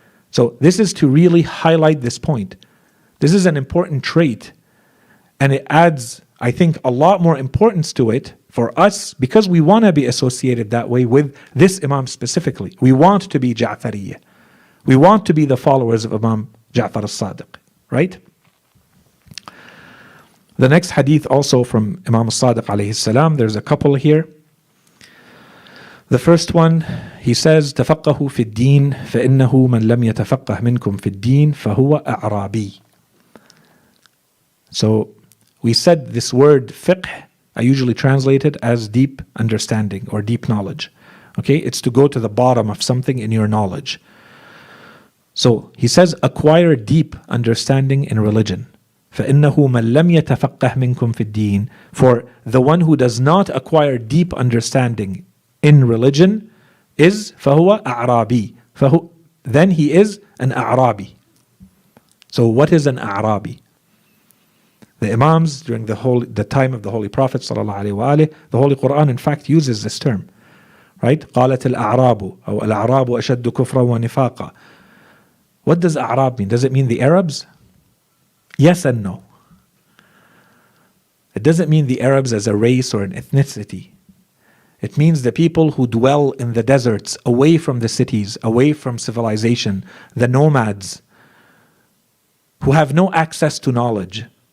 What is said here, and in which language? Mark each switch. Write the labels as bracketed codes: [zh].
[en] So this is to really highlight this point. This is an important trait, and it adds, I think, a lot more importance to it for us, because we want to be associated that way with this Imam specifically. We want to be Ja'fariyya. We want to be the followers of Imam Jafar as-Sadiq. Right? The next hadith also from Imam as-Sadiq alayhi salam, there's a couple here. The first one, he says, [ar] تفقهوا في الدين فإنه من لم يتفقه منكم في الدين فهو أعرابي. [en] So we said this word fiqh, I usually translate it as deep understanding or deep knowledge. Okay, it's to go to the bottom of something in your knowledge. So he says, acquire deep understanding in religion. [ar] فإنه من لم يتفقه منكم في الدين. [en] For the one who does not acquire deep understanding in religion is [ar] فهو أعرابي. [en] Then he is an A'rabi. So what is an A'rabi? The Imams during the time of the Holy Prophet ﷺ, the Holy Quran in fact uses this term. Right? [ar] قالت الأعراب أو الأعراب أشد كفرا ونفاقا. [en] What does A'rab mean? Does it mean the Arabs? Yes and no. It doesn't mean the Arabs as a race or an ethnicity. It means the people who dwell in the deserts, away from the cities, away from civilization, the nomads, who have no access to knowledge.